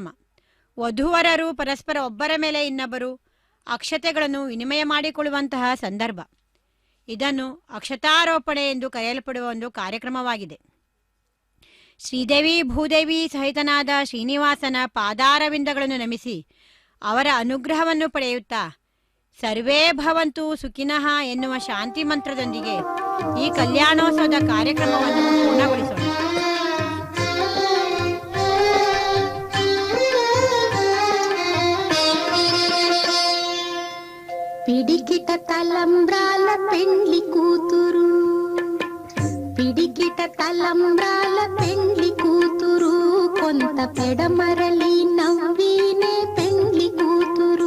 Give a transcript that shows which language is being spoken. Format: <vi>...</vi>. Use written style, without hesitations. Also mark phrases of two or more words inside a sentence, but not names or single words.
<kn>ವಧೂವರರು ಪರಸ್ಪರ ಒಬ್ಬರ ಮೇಲೆ ಇನ್ನೊಬ್ಬರು ಅಕ್ಷತೆಗಳನ್ನು ವಿನಿಮಯ ಮಾಡಿಕೊಳ್ಳುವಂತಹ ಸಂದರ್ಭ. ಇದನ್ನು ಅಕ್ಷತಾರೋಪಣೆ ಎಂದು ಕರೆಯಲ್ಪಡುವ ಒಂದು ಕಾರ್ಯಕ್ರಮವಾಗಿದೆ. ಶ್ರೀದೇವಿ ಭೂದೇವಿ ಸಹಿತನಾದ ಶ್ರೀನಿವಾಸನ ಪಾದಾರವಿಂದಗಳನ್ನು ನಮಿಸಿ ಅವರ ಅನುಗ್ರಹವನ್ನು ಪಡೆಯುತ್ತಾ</kn> <sa>ಸರ್ವೇ ಭವಂತು ಸುಖಿನಃ</sa> <kn>ಎನ್ನುವ ಶಾಂತಿ ಮಂತ್ರದೊಂದಿಗೆ ಈ ಕಲ್ಯಾಣೋತ್ಸವದ ಕಾರ್ಯಕ್ರಮವನ್ನು ಪೂರ್ಣಗೊಳಿಸೋಣ.</kn> <te>పిడికిట తలంబ్రాల పెండ్లి కూతురు, పిడికిట తలంబ్రాల పెండ్లి కూతురు, కొంత పెడమరలి నవ్వినే పెండ్లి కూతురు.</te>